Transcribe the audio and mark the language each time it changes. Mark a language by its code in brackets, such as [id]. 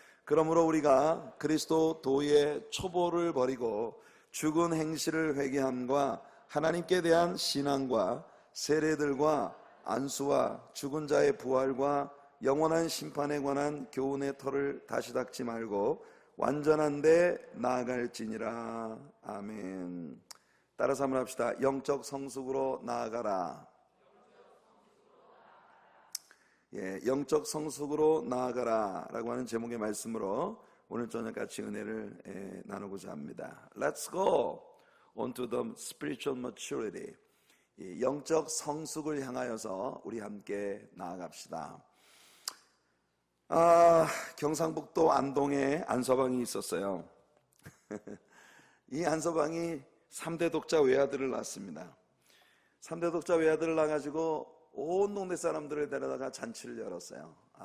[ko] 그러므로 우리가 그리스도 도의 초보를 버리고 죽은 행실을 회개함과 하나님께 대한 신앙과 세례들과 안수와 죽은 자의 부활과 영원한 심판에 관한 교훈의 털을 다시 닦지 말고 완전한 데 나아갈지니라. 아멘. 따라서 한번 합시다. 영적 성숙으로 나아가라. 영적 성숙으로 나아가라 라고 하는 제목의 말씀으로 오늘 저녁 같이 은혜를 나누고자 합니다. [en] Let's go on to the spiritual maturity. [ko] 영적 성숙을 향하여서 우리 함께 나아갑시다. 경상북도 안동에 안서방이 있었어요. 이 안서방이 3대 독자 외아들을 낳았습니다. 3대 독자 외아들을 낳아가지고 온 동네 사람들을 데려다가 잔치를 열었어요.